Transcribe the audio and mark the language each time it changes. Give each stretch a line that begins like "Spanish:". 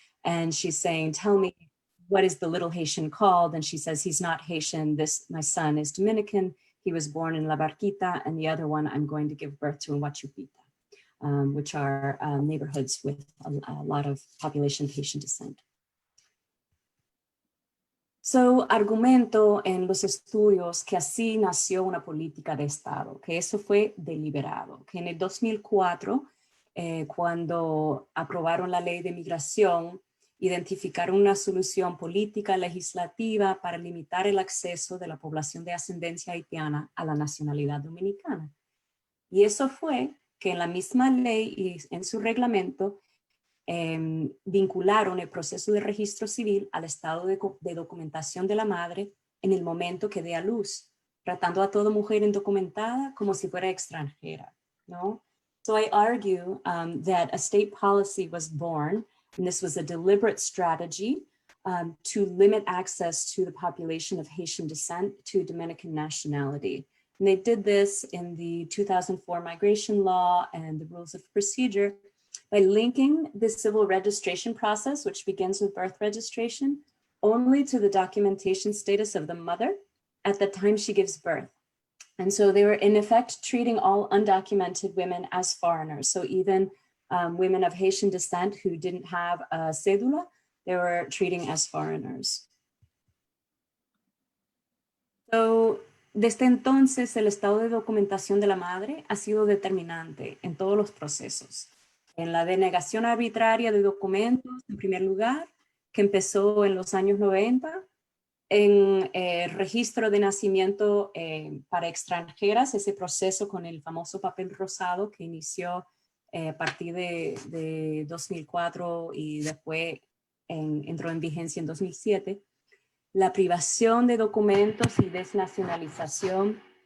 English: And she's saying, tell me, what is the little Haitian called? And she says, he's not Haitian. My son is Dominican. He was born in La Barquita, and the other one I'm going to give birth to in Huachupita, which are neighborhoods with a lot of population of Haitian descent.
Spanish: So, argumento en los estudios que así nació una política de Estado, que eso fue deliberado, que en el 2004, cuando aprobaron la ley de migración, identificaron una solución política legislativa para limitar el acceso de la población de ascendencia haitiana a la nacionalidad dominicana. Y eso fue que en la misma ley y en su reglamento vincularon el proceso de registro civil al estado de documentación de la madre en el momento que dé a luz, tratando a toda mujer indocumentada como si fuera extranjera, ¿no?
English: So I argue that a state policy was born, and this was a deliberate strategy to limit access to the population of Haitian descent to Dominican nationality. And they did this in the 2004 migration law and the rules of procedure by linking the civil registration process, which begins with birth registration, only to the documentation status of the mother at the time she gives birth. And so they were in effect treating all undocumented women as foreigners. So even women of Haitian descent who didn't have a cédula, they were treating as foreigners.
Spanish: So, desde entonces, el estado de documentación de la madre ha sido determinante en todos los procesos. En la denegación arbitraria de documentos, en primer lugar, que empezó en los años 90, en registro de nacimiento para extranjeras, ese proceso con el famoso papel rosado que inició a partir de 2004 y después entró en vigencia en 2007, la privación de documentos y desnacionalización